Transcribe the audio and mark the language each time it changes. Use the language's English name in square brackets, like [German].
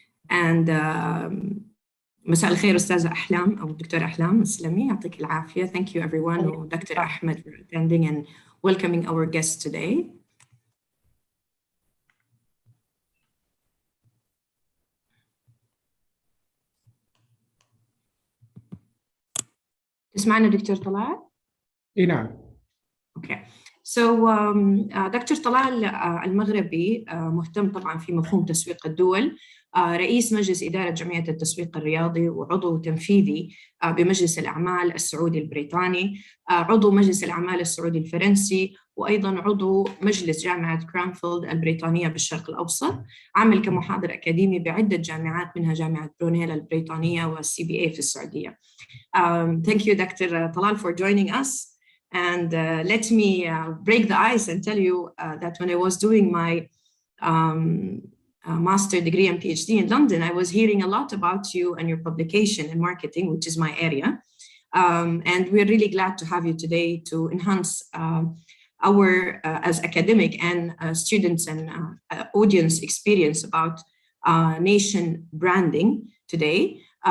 [English] and [Arabic] مساء الخير أستاذة أحلام أو دكتورة أحلام السلمي يعطيك العافية. [English] Thank you everyone and Dr. Ahmed for attending and welcoming our guests today. [Arabic] تسمعنا دكتور طلال؟ نعم. [English] Okay. So [Arabic] دكتور طلال المغربي مهتم طبعا في مفهوم تسويق الدول، رئيس مجلس إدارة جمعية التسويق الرياضي، وعضو تنفيذي بمجلس الأعمال السعودي البريطاني، عضو مجلس الأعمال السعودي الفرنسي، وأيضاً عضو مجلس جامعة كرانفيلد البريطانية بالشرق الأوسط. عمل كمحاضر أكاديمي بعدة جامعات منها جامعة برونيلا البريطانية والCBA في السعودية. [English] Thank you Dr. Talal for joining us. And let me break the ice and tell you that when I was doing my master degree and PhD in London, I was hearing a lot about you and your publication and marketing, which is my area. And we're really glad to have you today to enhance our, as academic and students and audience experience about nation branding today.